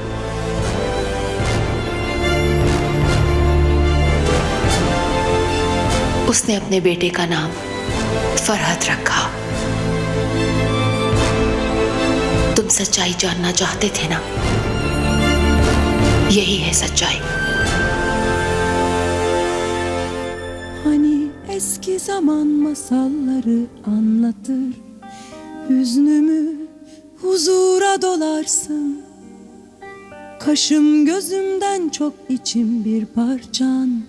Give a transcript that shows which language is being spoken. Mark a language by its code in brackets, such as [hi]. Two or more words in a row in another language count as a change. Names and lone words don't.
[hi] उसने अपने बेटे का नाम फरहत रखा। तुम सच्चाई जानना चाहते थे ना? यही है saccayi. [tr] Hani eski zaman masalları anlatır, hüznümü huzura dolarsın. Kaşım gözümden çok içim bir parçan.